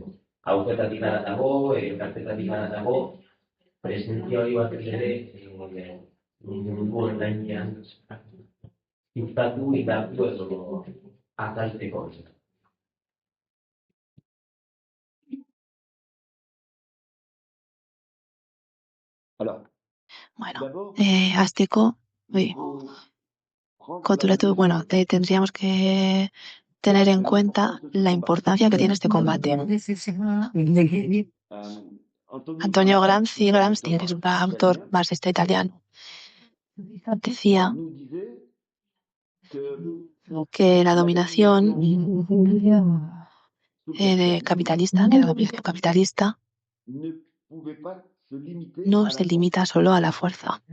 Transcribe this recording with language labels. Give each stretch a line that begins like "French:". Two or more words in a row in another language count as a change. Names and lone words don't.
Basque: Hauzetatik haratago, gaztetatik haratago, presentzia hori batez ere mundu onlinean sustatu, indartu edo azaltzeko. Bueno, hasteko, bueno,
Spanish: tendríamos que tener en cuenta la importancia que tiene este combate. Antonio Gramsci, que es un autor marxista italiano, decía que la dominación capitalista, no se limita solo a la fuerza.